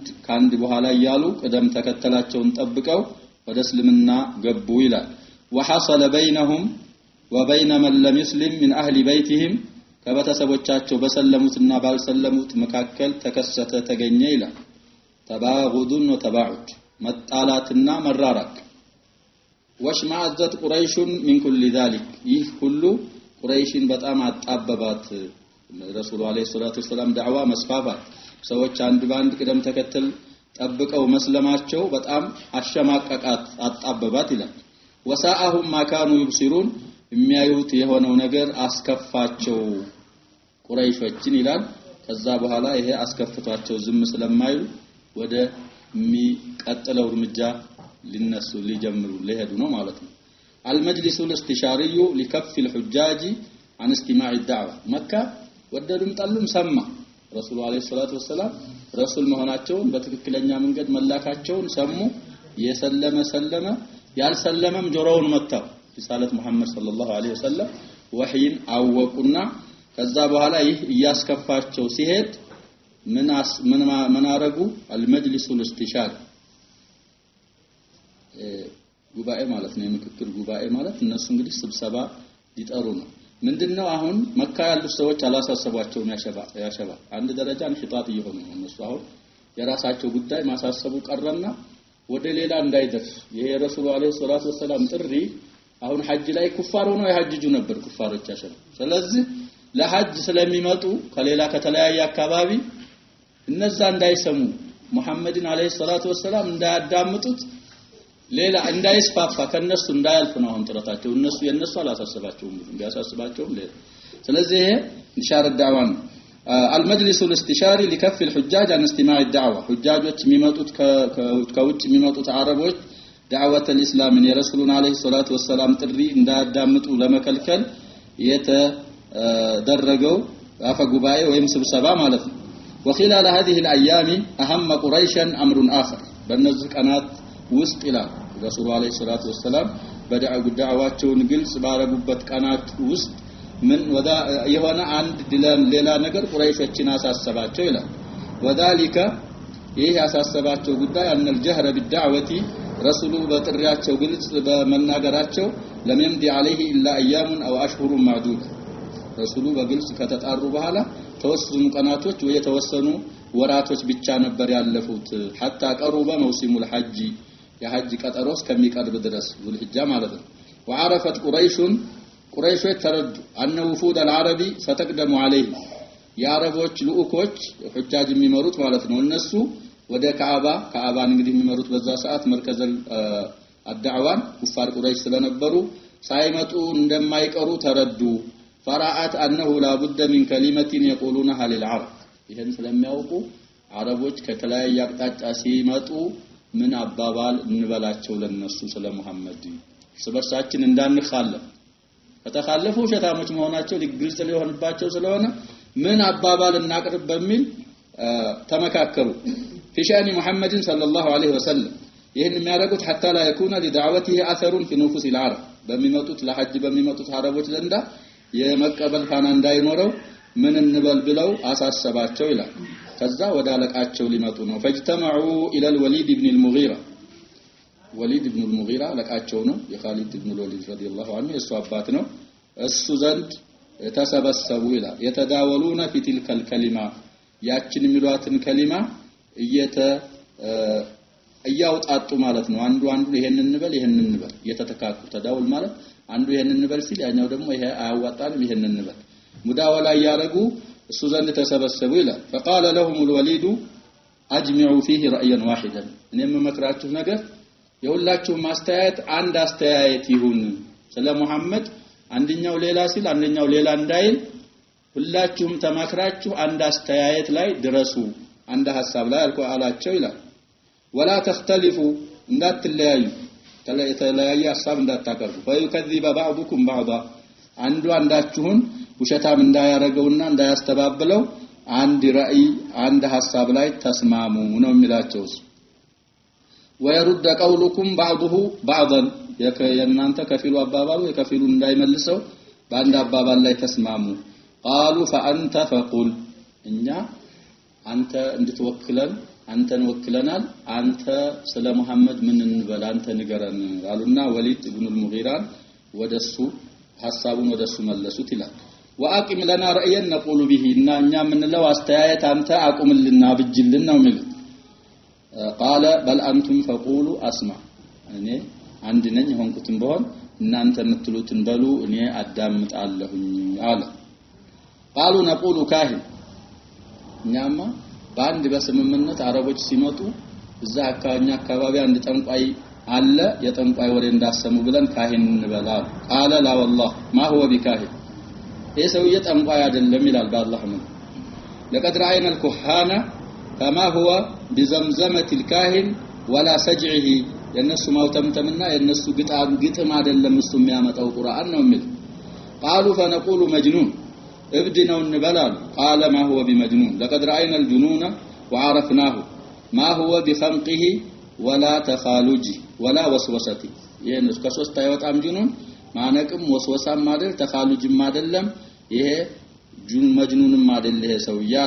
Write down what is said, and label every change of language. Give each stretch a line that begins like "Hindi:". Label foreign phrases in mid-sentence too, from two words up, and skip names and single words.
Amharic: ካንድ በኋላ ያሉ ቀደም ተከተላቸውን ጠብቀው ወደ እስልምና ገቡ ይላል
Arabic: وحصل بينهم وبين من لم يسلم من اهل بيتهم
Amharic: ከበተሰቦቻቸው በሰለሙትና ባልሰለሙት መካከል ተከሰተ ተገኘ ይላል
Arabic: تباغض وتباعد
Amharic: መጣላትና መራራቅ
Arabic: واشمأزت قريش من كل ذلك
Amharic: ይህ ሁሉ ቁረይሽን በጣም አጣበባት
Arabic: رسول عليه الصلاة والسلام
Amharic: ዳዕዋ መስፋፋት ሰዎች አንድ ባንድ ቀደም ተከተል ጠብቀው መስለማቸው በጣም አሸማቀቃት አጣበባት ይላል
Arabic: وساءهم ما كانوا يبصرون
Amharic: የሚያዩት የሆነው ነገር አስከፋቸው ቁረይሾችን ይላል ከዛ በኋላ ይሄ አስከፍቷቸው ዝም ስለማይሉ ወደ የሚቀጥለው እርምጃ ሊነሱ ሊጀምሩ ሊሄዱ ነው ማለት ነው
Arabic: المجلس الاستشاري لكف الحجاج عن استماع الدعوه مكه
Amharic: ወደዱም ጠሉም ሰማ
Arabic: رسول عليه الصلاة والسلام
Amharic: ረሱል መሆናቸውን በትክክለኛ መንገድ መላካቸውን ሰሙ የሰለመ ሰለመ ያልሰለመም ጆሮውን መታው
Arabic: رسالة محمد صلى الله عليه وسلم
Amharic: ወህይን አወቁና ከዛ በኋላ ይህ ያስከፋቸው ሲሄድ ምን አረጉ
Arabic: المجلس الاستشاري
Amharic: ጉባኤ ማለት ነው የምክክር ጉባኤ ማለት እነሱ እንግዲህ ስብሰባ ሊጠሩ ነው ምንድነው አሁን መካ ያሉ ሰዎች አላሳሰባቸው ያሸባ አንድ ደረጃ እንሽጣት እየሆኑ ነው እነሱ አሁን የራሳቸው ጉዳይ ማሳሰቡ ቀረና ወደ ሌላ እንዳይደርስ ይሄ
Arabic: رسول عليه الصلاة والسلام
Amharic: ጥሪ አሁን ሐጅ ላይ ኩፋር ሆኖ ያሐጅጁ ነበር ኩፋሮች ያሸባ ስለዚህ ለሐጅ ስለሚመጡ ከሌላ ከተለያየ አካባቢ እነዛ እንዳይሰሙ መሐመድን
Arabic: عليه الصلاة والسلام
Amharic: እንዳያዳምጡት ሌላ እንዳይስፋፋ ከነሱ እንዳያልፍ ነው አሁን ጥረታቸው እነሱ የነሱ አላሳሰባቸውም ቢያሳስባቸውም ሌላ ስለዚህ ኢንሻር
Arabic: الدعوان المجلس الاستشاري لكف الحجاج عن استماع الدعوه
Amharic: حجاجዎች የሚመጡት ከውጭ የሚመጡት አረቦች
Arabic: دعوه الاسلام
Amharic: የረሱሉን
Arabic: عليه الصلاة والسلام
Amharic: ጥሪ እንዳያዳምጡ ለመከልከል የተደረገው አፈ ጉባኤ ወይም ስብሰባ ማለት ነው
Arabic: وخلال هذه الايام اهم قريشا امر اخر
Amharic: በእነዚህ ቀናት ውስጥ ይላል
Arabic: رسول عليه الصلاة والسلام
Amharic: በዳዕዋቸውን ግልጽ ባረጉበት ቀናት ውስጥ ምን ወዳ የሆነ አንድ ሌላ ነገር ቁረይሾችን አሳሰባቸው ይላል ወዳሊካ ይህ ያሳሰባቸው ጉዳይ
Arabic: أن الجهر
Amharic: بالدعوه ረሱሉ በጥሪያቸው ግልጽ በመናገራቸው ለምንዲ
Arabic: عليه الا ايام او اشهر معدود
Amharic: ረሱሉ በግልጽ ከተጣሩ በኋላ ተወሰኑ ቀናቶች ወይ የተወሰኑ ወራቶች ብቻ ነበር ያለፉት hatta ቀሩበ
Arabic: موسم الحج
Amharic: የሐጅ ቀጠሮስ ከሚቀርብ ድረስ ዙልሂጃ ማለት ነው
Arabic: وعرفت قريش
Amharic: ተረዱ
Arabic: أن وفود العرب ستقدم عليه
Amharic: የአረቦች ልኡኮች ሁጃጅ የሚመሩት ማለት ነው እነሱ ወደ ካዕባን እንግዲህ የሚመሩት በዛ ሰዓት መርከዘል አድዓዋን ኩፋር ቁረይሽ ስለነበሩ ሳይመጡ እንደማይቀሩ ተረዱ
Arabic: فرأت أنه لا بد من كلمة يقولونها للعرب
Amharic: ይሄን ስለሚያውቁ አረቦች ከተለያየ አቅጣጫ ሲመጡ ምን አባባል እንበላቸው ለነሱ ስለ መሐመድ ስበርሳችን እንዳንخالف ከተخالፉ ሸታሞች መሆናቸው ሊግልጽ ሊሆንባቸው ስለሆነ ምን አባባል እናቅርብ በሚል ተመካከሩ ፊሻኒ መሐመድን
Arabic: صلى الله عليه وسلم
Amharic: ይሄን የሚያደርጉት
Arabic: حتى لا يكون لدعوته اثر في نفوس
Amharic: العرب በሚመጡት ለሐጅ በሚመጡት አረቦች ዘንዳ የመቀበል ፋና እንዳይኖረው ምን እንበል ብለው አሳሰባቸው ይላል ከዛ ወደ አለቃቸው ሊመጡ ነው
Arabic: فاجتمعوا الى الوليد بن المغيرة وليد بن المغيرة
Amharic: ለቃቸው ነው የኻሊድ ኢብኑ الوليد
Arabic: رضي الله عنه
Amharic: እሱ አባት ነው እሱ ዘንድ ተሰበሰቡ ይላል የተዳወሉና
Arabic: في تلك الكلمه
Amharic: ያችን የሚሏትን ከሊማ እያውጣጡ ማለት ነው አንዱ ይሄንን እንበል የተተካኩ ተዳውል ማለት አንዱ ይሄንን እንበል ሲል ያኛው ደግሞ ይሄ አያዋጣንም ይሄንን እንበል ሙዳወላ ያረጉ እሱ ዘንድ ተሰበሰቡ ይላል
Arabic: فقال لهم الوليد اجمعوا فيه رايا واحدا
Amharic: እኔም መከራችሁ ነገር የሁላችሁ ማስተያየት አንድ አስተያየት ይሁን ስለ መሐመድ አንደኛው ሌላ ሲል አንደኛው ሌላ እንዳይል ሁላችሁም ተማክራችሁ አንድ አስተያየት ላይ ድረሱ አንድ ሐሳብ ላይ አላቸው ይላል
Arabic: ولا تختلفوا
Amharic: እንዳትለያዩ የተለያየ ሐሳብ እንዳታቀርቡ
Arabic: فيكذب بعضكم بعضا
Amharic: አንዱ አንዳችሁን ውሸታም እንዳያረገውና እንዳያስተባብለው አንድ ራእይ አንድ ሐሳብ ላይ ተስማሙ ነው የሚላቸው
Arabic: ويرد قولكم بعضه بعضا
Amharic: የናንተ ከፊሉ አባባሉ የከፊሉ እንዳይመልሰው በአንድ አባባል ላይ ተስማሙ
Arabic: قالوا فانت فقل
Amharic: እኛ አንተ እንድትወክለን አንተን ወክለናል አንተ ስለ መሐመድ ምን እንበል አንተ ንገረን አሉና ወሊድ ኢብኑ አልሙጊራን ወደሱ ሐሳቡን ወደሱ መለሱት ይላል
Arabic: واقم لنا رايا نقول به
Amharic: እና እኛ ምንለው አስተያየት አንተ አቁምልና ብጅልን ነው የሚሉት
Arabic: قال بل انتم فقولوا اسمع
Amharic: እኔ አንድ ነኝ ሆንኩትም በሆን እናንተ የምትሉትን በሉ እኔ አዳምጣለሁኝ አለ
Arabic: قالوا نقول كاهن
Amharic: እኛማ በአንድ በስምምነት አረቦች ሲመጡ እዛ አካባቢ አንድ ጠንቋይ አለ የጠንቋይ ወሬ እንዳሰሙ ብለን ካህን እንበላል
Arabic: قال لا والله ما هو بكاهن
Amharic: የሰውዬ ጠንቋይ አይደለም ይላል በአላህ ነው
Arabic: لقد راينا الكهانه فما هو بزمزمه الكاهن ولا
Amharic: سجعه የነሱ ማውተምተምና የነሱ ግጥም አይደለም እሱ የሚያመጣው ቁርአን ነው የሚል
Arabic: قالوا فنقول مجنون ابد
Amharic: ነው እንበላል
Arabic: قال ما هو بمجنون لقد راينا الجنون وعرفناه ما هو بخنقه ولا تخالجه ولا وسوسته
Amharic: የነሱ ከሶስት አይወጣም ጅኑን ማነቅም ወስወሳም አይደል ተኻሉጅም አይደለም ይሄ ጁን መጅኑንም አይደል ይሄ ሰው ይያለ